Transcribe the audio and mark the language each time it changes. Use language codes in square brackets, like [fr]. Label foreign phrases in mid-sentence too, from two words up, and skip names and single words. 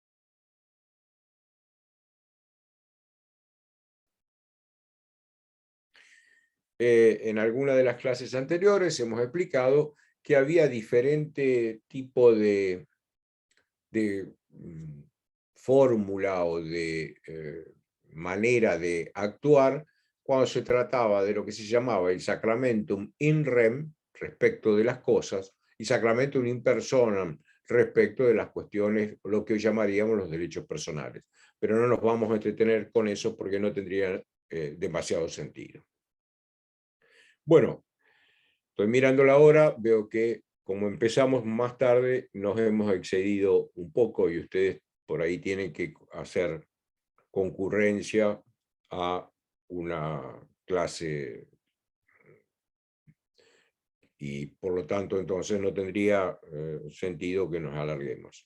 [es] En alguna de las clases anteriores hemos explicado que había diferente tipo de fórmula o de manera de actuar cuando se trataba de lo que se llamaba el [la] sacramentum in rem, [es] respecto de las cosas, y [la] sacramentum in personam, [es] respecto de las cuestiones, lo que hoy llamaríamos los derechos personales. Pero no nos vamos a entretener con eso porque no tendría demasiado sentido. Bueno, estoy mirando la hora, veo que como empezamos más tarde, nos hemos excedido un poco y ustedes por ahí tienen que hacer concurrencia a una clase y por lo tanto entonces no tendría sentido que nos alarguemos.